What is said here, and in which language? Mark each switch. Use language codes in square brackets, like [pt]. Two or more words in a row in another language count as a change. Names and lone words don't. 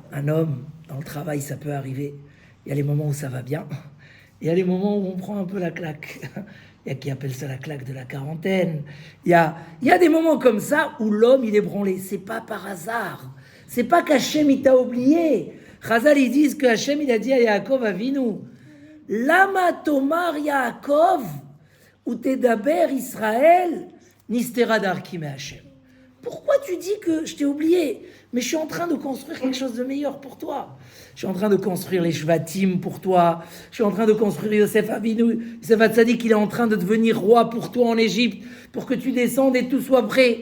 [fr] Un homme, dans le travail, ça peut arriver. Il y a les moments où ça va bien, il y a les moments où on prend un peu la claque. Il y a qui appelle ça la claque de la quarantaine. Il y a des moments comme ça où l'homme il est branlé. C'est pas par hasard. C'est pas qu'Hachem il t'a oublié. Chazal ils disent que Hachem il a dit à Yaakov Avinu, [he] למה תאמר יעקב ותדבר ישראל נסתרה דרכי מהשם. [fr] Pourquoi tu dis que je t'ai oublié? Mais je suis en train de construire quelque chose de meilleur pour toi. Je suis en train de construire les Shvatim pour toi. Je suis en train de construire Yosef Avinu. Yosef Hatzadik, il est en train de devenir roi pour toi en Égypte, pour que tu descendes et tout soit prêt.